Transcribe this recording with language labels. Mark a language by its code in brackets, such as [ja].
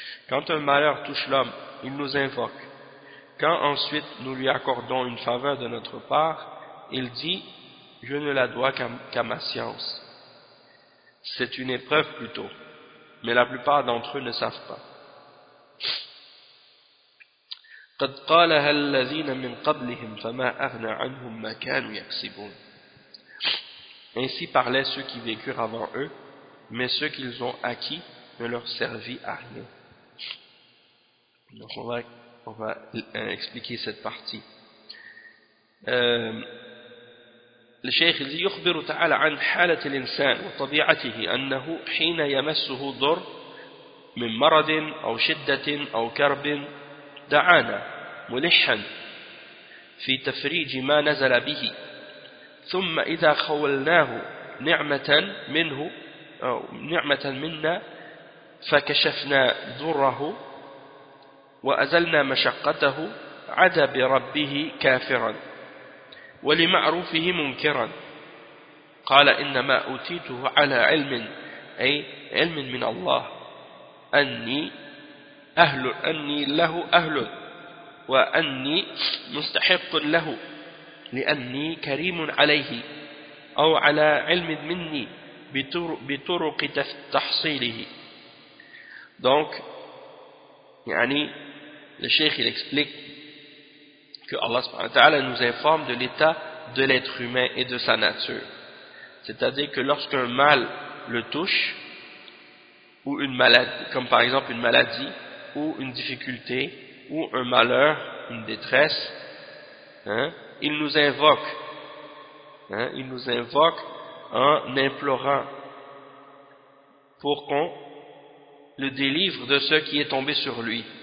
[fr] Quand un malheur touche l'homme, il nous invoque. Quand ensuite nous lui accordons une faveur de notre part, il dit « Je ne la dois qu'à ma science ». C'est une épreuve plutôt, mais la plupart d'entre eux ne savent pas. [ar] قد قالها الذين من قبلهم فما أغنى عنهم ما كانوا يكسبون. [fr] Ainsi parlaient ceux qui vécurent avant eux, mais ce qu'ils ont acquis ne leur servit à rien. Donc on va expliquer cette partie. Le cheikh dit [ar] يخبر تعالى عن حالة الإنسان وطبيعته أنه حين يمسه ضر من مرض أو شدة أو كرب دعانا ملحا في تفريج ما نزل به. ثم إذا خولناه نعمة منه أو نعمة منا فكشفنا ضره وأزلنا مشقته عدا بربه كافرا ولمعروفه منكرا قال إنما أوتيته على علم أي علم من الله أني له أهل وأني مستحق له لأني كريم عليه أو على علم مني بطرق تحصيله. [fr] Donc, le cheikh il explique que Allah subhanahu wa ta'ala nous informe de l'état de l'être humain et de sa nature. C'est-à-dire que lorsqu'un mal le touche, ou une maladie, comme par exemple une maladie, ou une difficulté, ou un malheur, une détresse, il nous invoque, il nous invoque en implorant pour qu'on le délivre de ce qui est tombé sur lui.